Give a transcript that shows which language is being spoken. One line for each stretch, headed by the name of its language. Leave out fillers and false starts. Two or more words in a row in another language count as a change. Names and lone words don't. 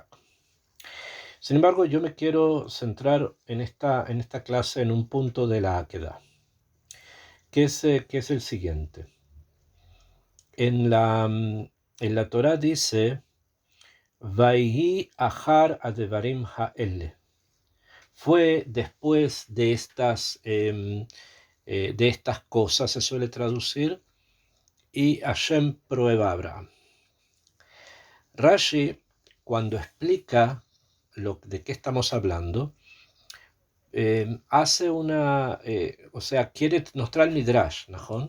Spanish: Sin embargo, yo me quiero centrar en esta clase en un punto de la queda, que es el siguiente. En la Torá dice,
Hebrew: Vaihi achar adevarim ha'ele.
Spanish: Fue después de estas cosas, se suele traducir, y Hashem prueba a Abraham. Rashi, cuando explica de qué estamos hablando, hace quiere mostrar el Midrash, ¿no?